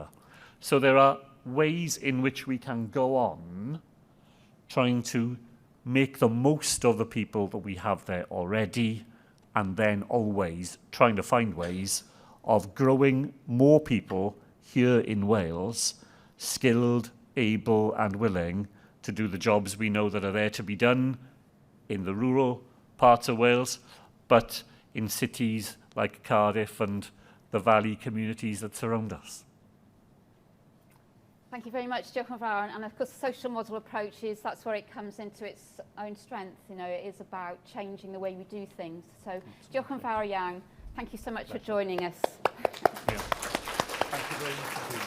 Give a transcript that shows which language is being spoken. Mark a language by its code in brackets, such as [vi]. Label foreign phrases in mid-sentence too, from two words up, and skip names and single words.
[en] So there are ways in which we can go on trying to make the most of the people that we have there already, and then always trying to find ways of growing more people here in Wales, skilled, able and willing to do the jobs we know that are there to be done in the rural parts of Wales, but in cities like Cardiff and the valley communities that surround us. Thank you very much, [cy] Diolch yn fawr. [en] And of course, the social model approach is, that's where it comes into its own strength. You know, it is about changing the way we do things. So, [cy] diolch yn fawr iawn. [en] Thank you so much for joining us. Yeah. Thank you very much.